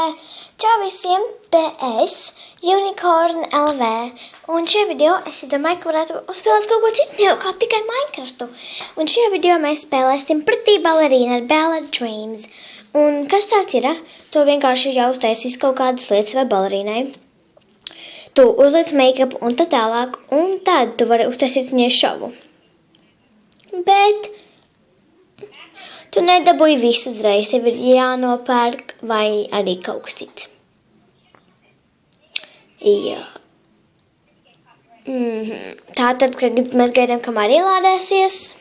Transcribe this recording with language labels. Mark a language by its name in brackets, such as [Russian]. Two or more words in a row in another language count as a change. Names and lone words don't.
[Latvian] Čau visiem, te es, Unicorn LV, un šajā video es domāju, ka varētu uzspēlēt kaut ko citu, kā tikai Minecraftu. Un šajā video mēs spēlēsim Pretty Ballerina ar Bella Dreams. Un kas tāds ir? To vienkārši ir jāuztais visu kaut kādas lietas vai ballerīnai. Tu uzliec make-up un tā tālāk, un tad tu vari uztaisīt viņai šovu. Bet tu nedabūji visu uzreiz, tev ir jānopērk vai arī kaut kas cits. Jā. Tātad, kad mēs gaidām, kamēr ielādēsies.